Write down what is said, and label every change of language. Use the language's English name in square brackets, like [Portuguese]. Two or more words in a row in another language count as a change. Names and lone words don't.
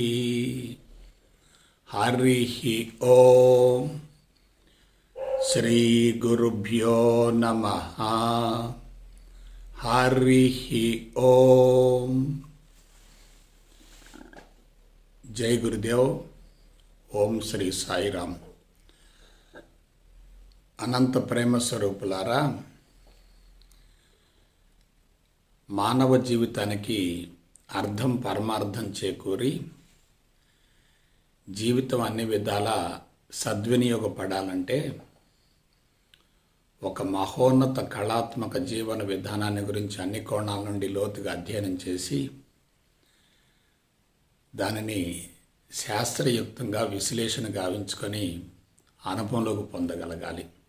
[Sanskrit] हरिः ओम। श्री गुरुभ्यो नमः। हरिः ओम। जय गुरुदेव। [Telugu] ఓం శ్రీ సాయిరామ్। అనంత ప్రేమ స్వరూపులారా, మానవ జీవితానికి అర్థం పరమార్థం చేకూరి జీవితం అన్ని విధాల సద్వినియోగపడాలంటే ఒక మహోన్నత కళాత్మక జీవన విధానాన్ని గురించి అన్ని కోణాల నుండి లోతుగా అధ్యయనం చేసి దానిని శాస్త్రయుక్తంగా విశ్లేషణ గావించుకొని అనుభవంలోకి పొందగలగాలి.